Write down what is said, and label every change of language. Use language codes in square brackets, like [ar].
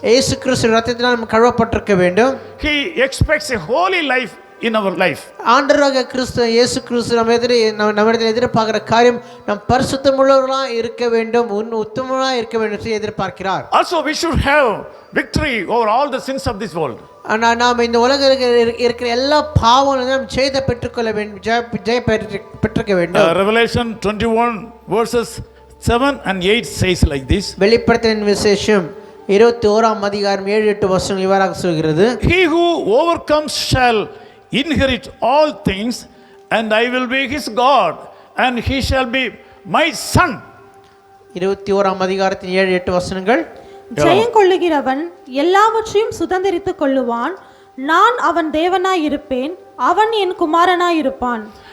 [ta] இயேசு கிறிஸ்து இரத்தத்தினால் நாம் கழுவப்பட்டிருக்க வேண்டும். [en] He expects a holy life in our life. [ta] ஆண்டவராகிய கிறிஸ்து இயேசு கிறிஸ்து நம்மிடத்தில் எதிர்பார்க்கிற காரியம் நாம் பரிசுத்தமுள்ளவர்களாக இருக்க வேண்டும், உத்தமர்களாக இருக்க வேண்டும் என்று எதிர்பார்க்கிறார். [en] Also we should have victory over all the sins of this world. [ta] ஆனால் நாம் இந்த உலகத்தில் இருக்கிற எல்லா பாவங்களையும் நாம் ஜெயத்தை பெற்றுக்கொள்ள வேண்டும், ஜெய பெற்றுக்க வேண்டும். [en] Revelation 21 verses 7 and 8 says like this. [ta] வெளிப்படுத்தின விசேஷம் 21ஆம் அதிகாரம் 7-8 வசனம் இவ்வாறாக சொல்கிறது. [en] He who overcomes shall inherit all things, and I will be his God, and he shall be my son. [ta] 21ஆம் அதிகாரத்தின் 7-8 வசனங்கள். ஜெயம் கொள்ளுகிறவன் எல்லாவற்றையும் சுதந்தரித்துக் கொள்ளுவான், நான் அவன் தேவனாய் இருப்பேன், அவன் என் குமாரனாய் இருப்பான்.